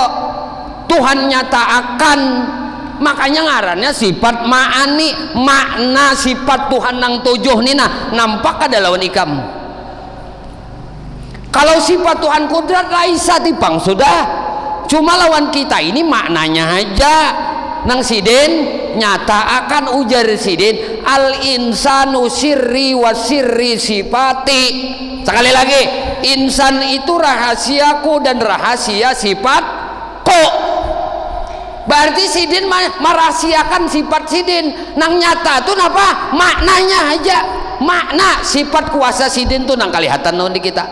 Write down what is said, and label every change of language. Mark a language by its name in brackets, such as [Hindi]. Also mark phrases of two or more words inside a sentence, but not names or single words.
[Banjar] Tuhan nyata akan, makanya ngarannya sifat ma'ani, makna sifat Tuhan nang tujuh nina nampak ada lawan ikam. Kalau sifat Tuhan kudrat laisa tipang sudah, cuma lawan kita ini maknanya aja nang sidin nyata akan, ujar sidin [Arabic] الإنسان سري وسري صفتي. [Banjar] Sekali lagi, insan itu rahasiaku dan rahasia sifatku. Berarti sidin merahasiakan sifat sidin, nang nyata tuh apa? Maknanya aja. Makna sifat kuasa sidin tuh nang kelihatan non di kita.